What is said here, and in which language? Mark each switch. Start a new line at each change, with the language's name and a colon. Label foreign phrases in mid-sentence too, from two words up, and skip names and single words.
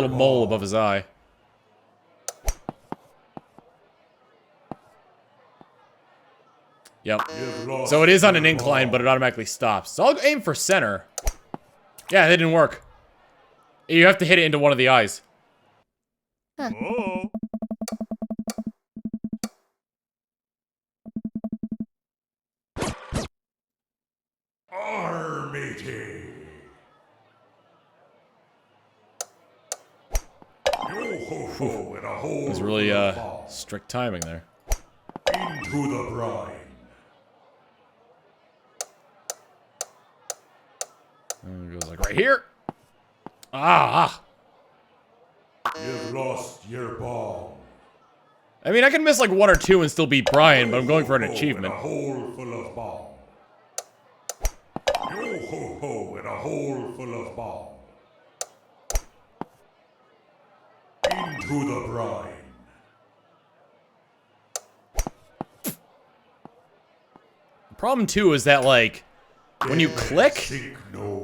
English: little mole ball. above his eye. Yep. You've lost So it is on an your incline, ball. but it automatically stops. So I'll aim for center. Yeah, that didn't work. You have to hit it into one of the eyes. Oh. Armity. Yo ho ho and a hole It was really, full of balm. strict timing there. Into the brine. And it goes like right here. Ah! You've lost your ball. I mean, I can miss like one or two and still beat Brian, but I'm going for an Yo ho ho achievement. And a hole full of balm. Yo ho ho and a hole full of balm. Into the brine. Problem too is that like when you Dead men click, sink no